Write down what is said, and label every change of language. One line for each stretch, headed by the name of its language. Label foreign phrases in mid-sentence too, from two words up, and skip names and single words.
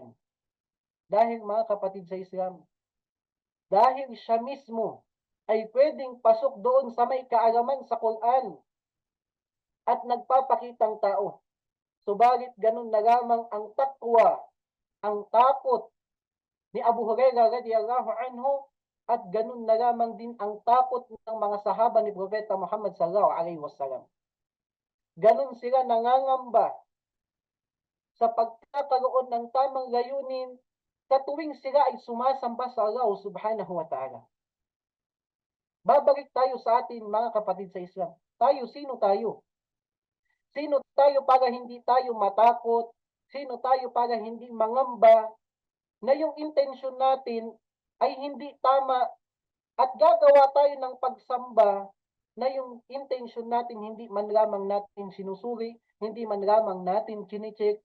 Filipino: Dahil mga kapatid sa Islam, dahil siya mismo ay pwedeng pasok doon sa may kaalaman sa Quran at nagpapakitang tao. Subalit ganun na lamang ang takwa, ang takot ni Abu Hurairah
Arabic: رضي الله عنه,
Filipino: at ganun na lamang din ang takot ng mga sahaba ni Propeta Muhammad
Arabic: صلى الله عليه وسلم.
Filipino: Ganun sila nangangamba sa pagkakaroon ng tamang layunin sa tuwing sila ay sumasamba sa Allah
Arabic: سبحانه وتعالى.
Filipino: Babalik tayo sa atin mga kapatid sa Islam. Sino tayo? Sino tayo para hindi tayo matakot? Sino tayo para hindi mangamba na yung intensyon natin ay hindi tama at gagawa tayo ng pagsamba na yung intensyon natin hindi man lamang natin sinusuri, hindi man lamang natin chinicheck.